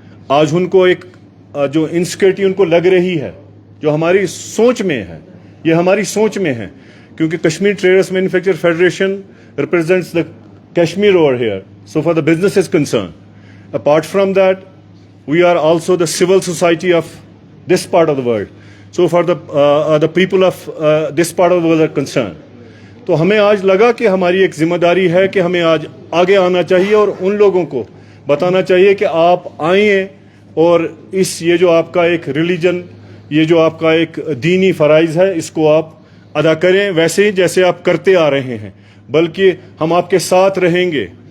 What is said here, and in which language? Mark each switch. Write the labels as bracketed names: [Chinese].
[Hindi] आज उनको एक जो इनसिक्योरिटी उनको लग रही है जो हमारी सोच में है, ये हमारी सोच में है क्योंकि Kashmir traders manufacture federation represents the Kashmir over here so for the business is concern. [English] Apart from that we are also the civil society of this part of the world. So for the people of this part of the world are concerned. [Hindi] तो हमें आज लगा कि हमारी एक जिम्मेदारी है कि हमें आज आगे आना चाहिए और उन लोगों को बताना चाहिए कि आप आइए और ये जो आपका एक रिलीजन, ये जो आपका एक दीनी फ़राइज़ है, इसको आप अदा करें वैसे ही जैसे आप करते आ रहे हैं, बल्कि हम आपके साथ रहेंगे।